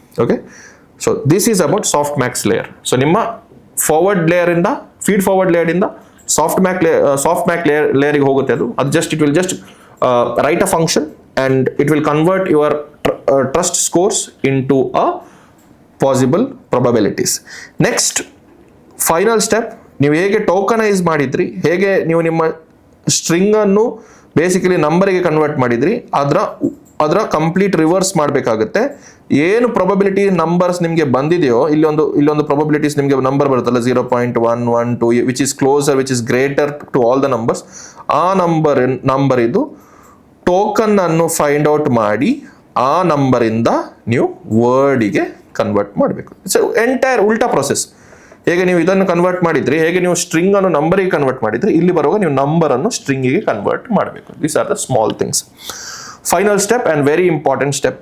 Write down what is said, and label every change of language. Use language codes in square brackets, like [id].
[en] Okay, so this is about softmax layer. So ನಿಮ್ಮ forward layer ಇಂದ feed forward layer ಇಂದ softmax layer ಗೆ ಹೋಗುತ್ತೆ. ಅದು just it will just write a function and it will convert your trust scores into a possible probabilities. [kn] Next final step, ನೀವು ಹೇಗೆ tokenize ಮಾಡಿದ್ರಿ, ಹೇಗೆ ನೀವು ನಿಮ್ಮ ಸ್ಟ್ರಿಂಗ್ ಅನ್ನು ಬೇಸಿಕಲಿ ನಂಬರಿಗೆ ಕನ್ವರ್ಟ್ ಮಾಡಿದ್ರಿ, ಅದರ ಕಂಪ್ಲೀಟ್ ರಿವರ್ಸ್ ಮಾಡಬೇಕಾಗುತ್ತೆ. ಏನು ಪ್ರೊಬಬಿಲಿಟಿ ನಂಬರ್ಸ್ ನಿಮಗೆ ಬಂದಿದೆಯೋ ಇಲ್ಲೊಂದು ಪ್ರೊಬಬಿಲಿಟೀಸ್ ನಿಮಗೆ ನಂಬರ್ ಬರುತ್ತಲ್ಲ 0.112 [en] which is closer which is greater to all the numbers, [kn] ಆ ನಂಬರ್ ಇದು ಟೋಕನ್ ಅನ್ನು ಫೈಂಡ್ ಔಟ್ ಮಾಡಿ ಆ ನಂಬರಿಂದ ನೀವು ವರ್ಡಿಗೆ ಕನ್ವರ್ಟ್ ಮಾಡಬೇಕು. ಇಟ್ಸ್ ಎಂಟೈರ್ ಉಲ್ಟಾ ಪ್ರೊಸೆಸ್. ಹೇಗೆ ನೀವು ಇದನ್ನು ಕನ್ವರ್ಟ್ ಮಾಡಿದ್ರಿ, ಹೇಗೆ ನೀವು ಸ್ಟ್ರಿಂಗ್ ಅನ್ನು ನಂಬರಿಗೆ ಕನ್ವರ್ಟ್ ಮಾಡಿದ್ರಿ, ಇಲ್ಲಿ ಬರುವಾಗ ನೀವು ನಂಬರ್ ಅನ್ನು ಸ್ಟ್ರಿಂಗಿಗೆ ಕನ್ವರ್ಟ್ ಮಾಡಬೇಕು. [en] These are the small things. Final step and very important step.